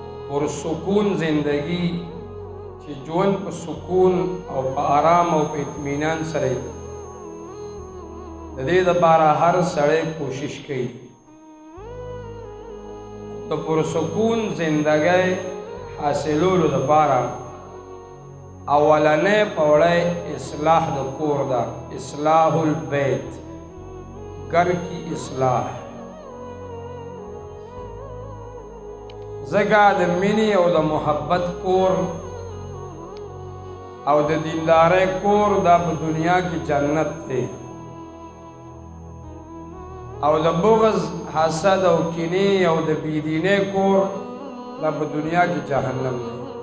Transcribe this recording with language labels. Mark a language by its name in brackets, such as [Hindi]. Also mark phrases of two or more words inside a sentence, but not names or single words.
[Pashto] پرسکون زندگی چې ژوند په سکون او په آرام او په اطمینان سره د دې دپاره هر سړی کوشش کوي د پرسکون زندګۍ حاصلولو دپاره اولنی پوړی اصلاح د کور ده، [Arabic] اصلاح البیت، [Urdu] گھر کی اصلاح. [Pashto] ځکه د مینې او د محبت کور او د دیندارۍ کور دا په دنیا کې جنت دی، او د بغض، حسد او کینې او د بېدینۍ کور دا په دنیا کې جهنم دی.